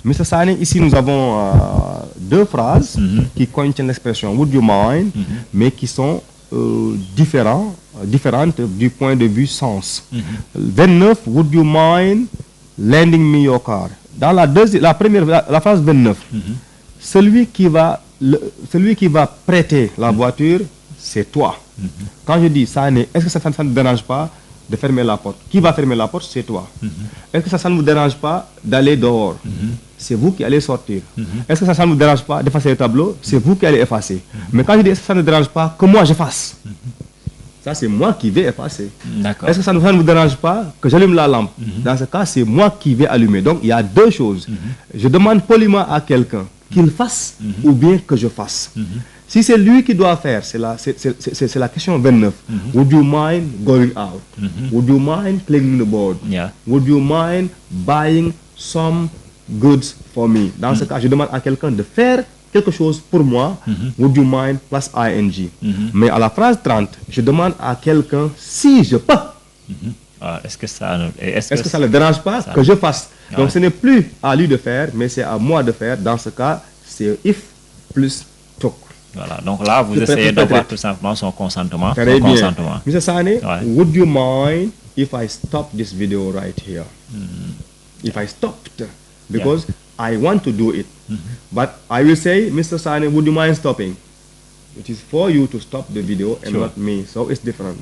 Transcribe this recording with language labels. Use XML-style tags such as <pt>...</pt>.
<fr>Mr SANE, ici nous avons deux phrases qui contiennent l'expression would you mind, mais qui sont différentes du point de vue sens.</fr> <en>29, would you mind lending me your car?</en> <fr>Dans la phrase 29, celui qui va prêter la voiture, c'est toi. Quand je dis SANE, est-ce que ça ne dérange pas de fermer la porte? Qui va fermer la porte? C'est toi. Est-ce que ça ne vous dérange pas d'aller dehors? C'est vous qui allez sortir. Est-ce que ça ne vous dérange pas d'effacer le tableau? C'est vous qui allez effacer. Mais quand je dis est-ce que ça ne dérange pas que moi j'efface? Ça, c'est moi qui vais effacer. Est-ce que ça ne vous dérange pas que j'allume la lampe? Dans ce cas, c'est moi qui vais allumer. Donc, il y a deux choses. Je demande poliment à quelqu'un qu'il fasse ou bien que je fasse. Si c'est lui qui doit faire, c'est la question 29.</fr> <en>Would you mind going out? Would you mind cleaning the board? Yeah. Would you mind buying some goods for me?</en> <fr>Dans ce cas, je demande à quelqu'un de faire quelque chose pour moi.</fr> <en>Would you mind plus ing.</en> <fr>Mais à la phrase 30, je demande à quelqu'un si je peux. Est-ce que ça ne dérange pas que je fasse? Donc ce n'est plus à lui de faire, mais c'est à moi de faire. Dans ce cas, c'est if plus took. Voilà, donc là, vous essayez d'avoir tout simplement son consentement. Très bien.</fr> <en>Mr SANE, would you mind if I stop this video right here? If I stopped, because I want to do it. But I will say, Mr SANE, would you mind stopping? It is for you to stop the video and not me, so it's different.</en>